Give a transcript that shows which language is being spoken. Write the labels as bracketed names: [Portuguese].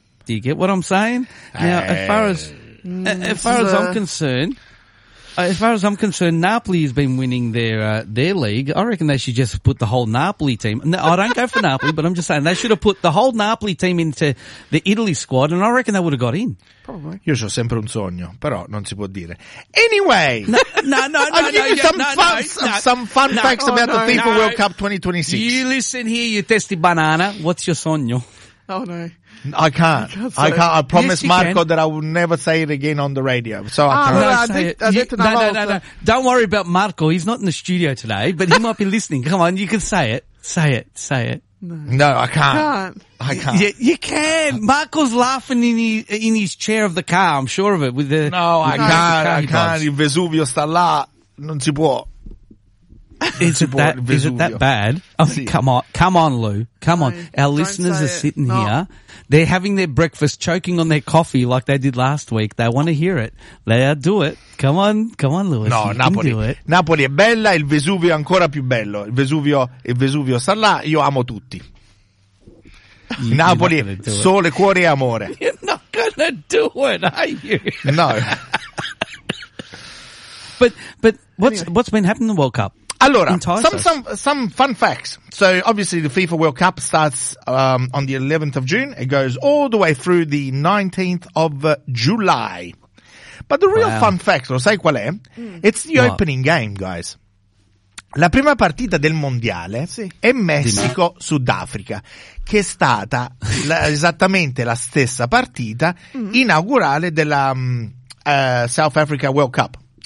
[English] Do you get what I'm saying? Now, as far as I'm concerned, Napoli has been winning their league. I reckon they should just put the whole Napoli team. No, I don't go for Napoli, but I'm just saying they should have put the whole Napoli team into the Italy squad, and I reckon they would have got in. Probably. [Italian] Io c'ho sempre un sogno, però non si può dire. [English] Anyway, I'll give you some fun facts about the FIFA World Cup 2026. You listen here, you testy banana. What's your sogno? Oh no. I can't. I promise Marco that I will never say it again on the radio. So I can't. No. Don't worry about Marco. He's not in the studio today, but he might be listening. Come on, you can say it. Say it. No, I can't. Yeah, you can. Marco's laughing in his chair of the car. I'm sure of it. With the No, I can't. [Italian] Il Vesuvio sta là. Non si può. [English] Is it that bad? Oh, si. Come on, Lou. Come on. Our listeners are sitting here. They're having their breakfast, choking on their coffee like they did last week. They want to hear it. They do it. Come on, Lewis. [Italian] No, Napoli è bella, il Vesuvio è ancora più bello. Il Vesuvio sta là, io amo tutti. Napoli, sole, cuore e amore. [English] You're not gonna do it, are you? No. but what's been happening in the World Cup? Allora, some fun facts. So obviously the FIFA World Cup starts on the 11th of June. It goes all the way through the 19th of July. But the real fun fact, [Italian] lo sai qual è? [English] It's the opening game, guys. [Italian] La prima partita del mondiale è Messico-Sudafrica, che è stata esattamente la stessa partita inaugurale della South Africa World Cup.